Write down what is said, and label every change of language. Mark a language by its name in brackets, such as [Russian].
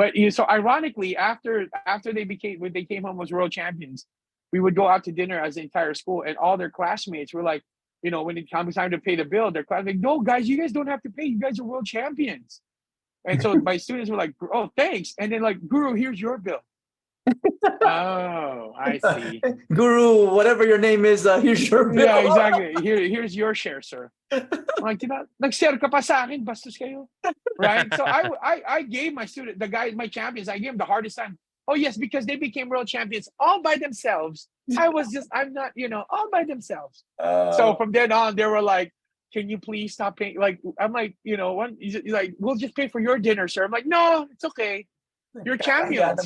[English] So ironically, after when they came home as world champions, we would go out to dinner as the entire school, and all their classmates were like, when it comes time to pay the bill, their class like, no, guys, you guys don't have to pay. You guys are world champions. And so my students were like, oh, thanks. And then like, Guru, here's your bill. Oh, I see. Guru, whatever your name is, here's your bill. Yeah, exactly. Here's your share, sir. I'm like, [Filipino] nag-share ka pa sa akin, bastos kayo. [English] Right? So I gave my my champions, I gave them the hardest time. Oh yes, because they became world champions all by themselves. I'm not, all by themselves. So from then on, they were like, can you please stop paying? Like, I'm like, he's like, we'll just pay for your dinner, sir. I'm like, no, it's okay. You're champions.